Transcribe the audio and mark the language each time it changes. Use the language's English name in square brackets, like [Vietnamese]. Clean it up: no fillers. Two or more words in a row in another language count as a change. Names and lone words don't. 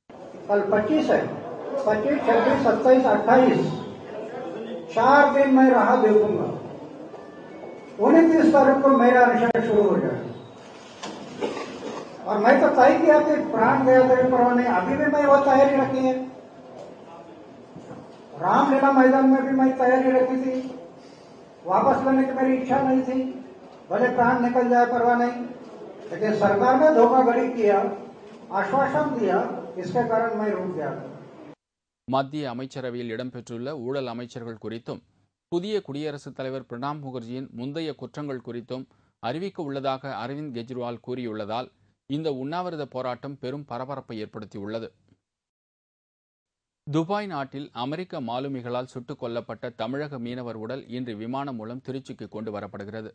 [Hindi] 4 दिन मैं राह देखूंगा, 29 तारीख को मेरा अनशन शुरू हो जाएगा और मैं तो तय किया कि प्राण गया तेरे परवाने, अभी भी मैं वो तैयारी रखी है. रामलीला मैदान में भी मैं तैयारी रखी थी, वापस लेने की मेरी इच्छा नहीं थी, भले प्राण निकल जाए परवाह नहीं, लेकिन सरकार ने धोखाधड़ी किया, आश्वासन दिया, इसके कारण मैं रुक गया. [Tamil] மத்திய அமைச்சரவையில் இடம்பெற்றுள்ள ஊழல் அமைச்சர்கள் குறித்தும் புதிய குடியரசுத் தலைவர் பிரணாப் முகர்ஜியின் முந்தைய குற்றங்கள் குறித்தும் அறிவிக்க உள்ளதாக அரவிந்த் கெஜ்ரிவால் கூறியுள்ளதால் இந்த உண்ணாவிரத போராட்டம் பெரும் பரபரப்பை ஏற்படுத்தியுள்ளது. துபாய் நாட்டில் அமெரிக்க மாலுமிகளால் சுட்டுக் கொல்லப்பட்ட தமிழக மீனவர் உடல் இன்று விமானம் மூலம் திருச்சிக்கு கொண்டு வரப்படுகிறது.